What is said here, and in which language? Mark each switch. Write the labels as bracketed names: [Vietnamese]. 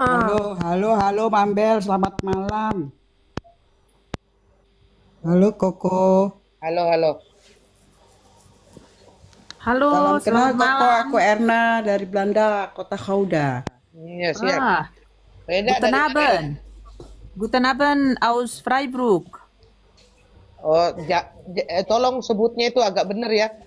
[Indonesian] Halo Mambel, selamat malam. Halo Koko. Halo. Salam kenal selamat Koko, malam. aku Erna dari Belanda, kota Gouda. Iya, siap. [German] Guten Abend. Guten Abend aus Freiburg. [Indonesian] Oh, tolong sebutnya itu agak bener ya.